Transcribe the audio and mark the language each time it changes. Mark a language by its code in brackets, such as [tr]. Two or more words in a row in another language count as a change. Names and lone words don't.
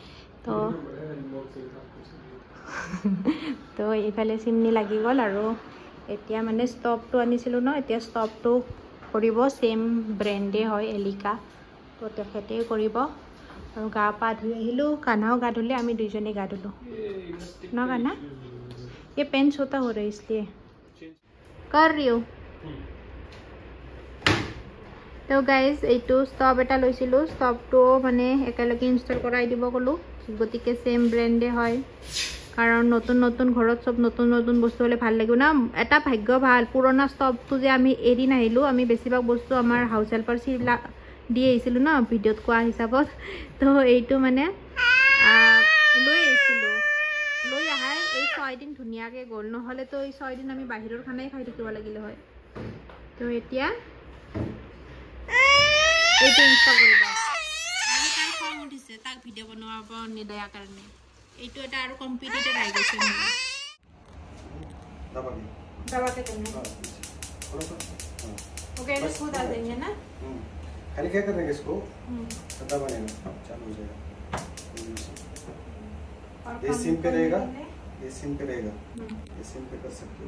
[as] তো এইফালে চিমনি লাগি গ'ল আৰু এতিয়া মানে ষ্টপটো আনিছিলোঁ ন এতিয়া ষ্টপটো কৰিব চেম ব্ৰেণ্ডে হয় এলিকা তো তেখেতেই কৰিব আৰু গা পা ধুই আহিলোঁ কান্হাও গা ধুলে আমি দুইজনে গা ধুলোঁ ন কান্হা [hi] ये पेन छोटा हो रहा है इसलिए कर रही हूँ [as] तो गाइज এইটো ষ্টপ এটা লৈছিলোঁ ষ্টপটো মানে একেলগে ইনষ্টল কৰাই দিব ক'লোঁ গতিকে চেম ব্ৰেণ্ডে হয় কাৰণ নতুন ঘৰত সব নতুন বস্তু হ'লে ভাল লাগিব না এটা ভাগ্য ভাল পুৰণা ষ্টপটো যে আমি এৰি নাহিলোঁ আমি বেছিভাগ বস্তু আমাৰ [en] house helper [as] দি আহিছিলোঁ ন ভিডিঅ'ত কোৱা হিচাপত তো এইটো মানে লৈ আহিছিলোঁ লৈ আহাই এই 6 দিন ধুনীয়াকে গ'ল নহ'লে তো এই 6 দিন আমি বাহিৰৰ খানাই খাই থাকিব লাগিলে হয় তো এতিয়া এইটো ইনষ্টল কৰিবা আজি তাৰ খং উঠিছে তাক ভিডিঅ' বনাব নিদিয়াৰ কাৰণে এইটো এটা আৰু কম্পিটিটৰ আহি গৈছে [hi] दबाके करना ओके इसको डाल देंगे ना खाली क्या करेंगे इसको खत्ता बनेगा चालू हो जाएगा ये सिम पे रहेगा ये सिम पे रहेगा ये सिम पे कर सकते हो